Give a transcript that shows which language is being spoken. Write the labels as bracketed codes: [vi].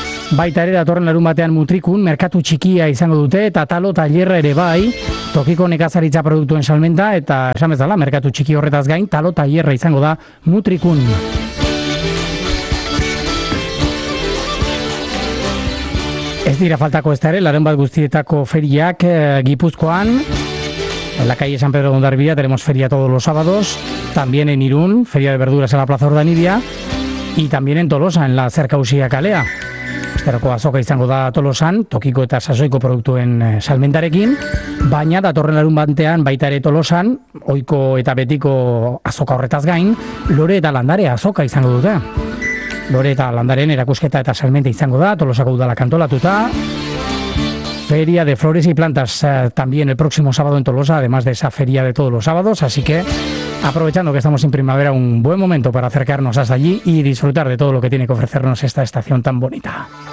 [eu] Baita ere datorren larun batean Mutrikun, merkatu txikia izango dute, eta talo tailerra ere bai, tokiko nekazaritza produktuen salmenta, eta esan bezala, merkatu txiki horretaz gain, talo tailerra izango da Mutrikun. Ez dira faltako ez da ere, laren bat guztietako feriak Gipuzkoan, [es] en la calle San Pedro de Hondarribia tenemos feria todos los sábados, también en Irún, feria de verduras en la Plaza Ordainidia, y también en Tolosa, en la cerca Usía Kalea. [eu] Esterako azoka izango da Tolosan, tokiko eta sasoiko produktuen salmentarekin, baina datorren larun batean baita ere Tolosan, ohiko eta betiko azoka horretaz gain, lore eta landare azoka izango dute. Lore eta landaren erakusketa eta salmenta izango da, Tolosako udala kantolatuta. [es] Feria de flores y plantas también el próximo sábado en Tolosa, además de esa feria de todos los sábados, así que aprovechando que estamos en primavera, un buen momento para acercarnos hasta allí y disfrutar de todo lo que tiene que ofrecernos esta estación tan bonita.